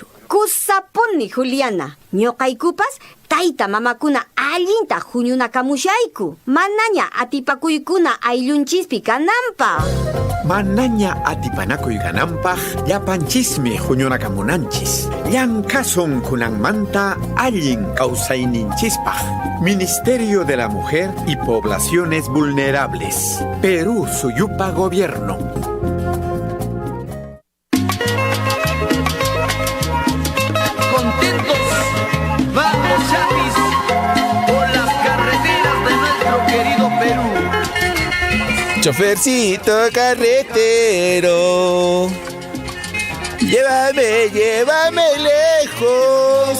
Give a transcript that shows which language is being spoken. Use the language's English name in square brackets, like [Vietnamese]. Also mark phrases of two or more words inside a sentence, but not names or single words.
[Quechua] Kusapuni Juliana, ñoqaykupas tayta mamakuna allinta huñunakamushayku. Manaña atipakuykuna ayllunchispi kananpaq. Manaña atipanakuy kananpaq llapanchismi huñunakamunanchis. Llankasun kunanmanta allin kawsayninchispaq. Ministerio de la Mujer y Poblaciones Vulnerables. Perú Suyupa Gobierno. [Spanish] Chofercito carretero, llévame lejos.